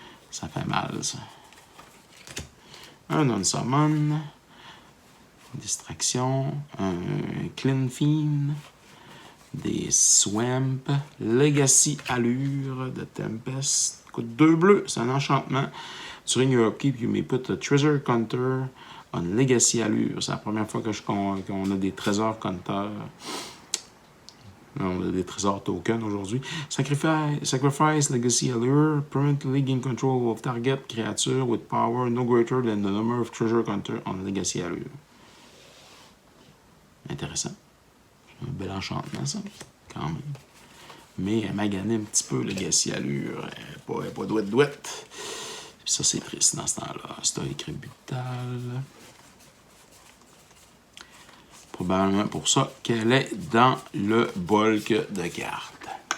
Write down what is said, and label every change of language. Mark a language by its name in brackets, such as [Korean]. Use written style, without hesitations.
[French] Ça fait mal, ça. Un Unsummon. Distraction. Un Clean Fiend. Des Swamp. Legacy Allure de Tempest. Coûte 2 bleus, c'est un enchantement. [English] During your upkeep, you may put a treasure counter on Legacy Allure. [French] C'est la première fois qu'on a des trésors compteurs. On a des trésors tokens aujourd'hui. [English] Sacrifice Legacy Allure. Permanently gain control of target creature with power no greater than the number of treasure counter on Legacy Allure. [French] Intéressant. Un bel enchantement, ça, quand même. Mais elle m'a gagné un petit peu, Legacy Allure. Elle n'est pas douette. Puis ça, c'est triste dans ce temps-là. Stoïque Rebutal. Probablement pour ça qu'elle est dans le bulk de cartes.